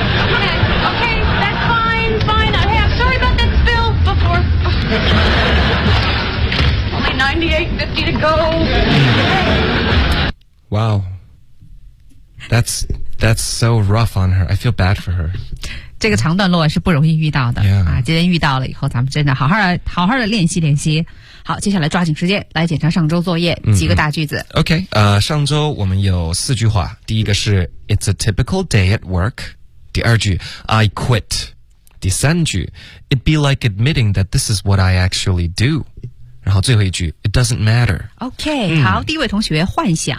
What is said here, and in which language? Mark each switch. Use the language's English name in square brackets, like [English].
[English] Okay, that's fine, fine. I have. Sorry about that spill before. Only 98.50 to go. Wow. That's so rough on her. I feel bad for her. [Chinese] 这个长段落是不容易遇到的、 [English] yeah. 啊！ [Chinese] 今天遇到了以后，咱们真的好好的练习练习。好，接下来抓紧时间来检查上周作业几个大句子。 OK， 上周我们有四句话。第一个是 [English] It's a typical day at work. [Chinese] 第二句 [English] I quit. [Chinese] 第三句 [English] It'd be like admitting that this is what I actually do. [Chinese] 然后最后一句 [English] It doesn't matter. [Chinese] OK，、嗯、好，第一位同学幻想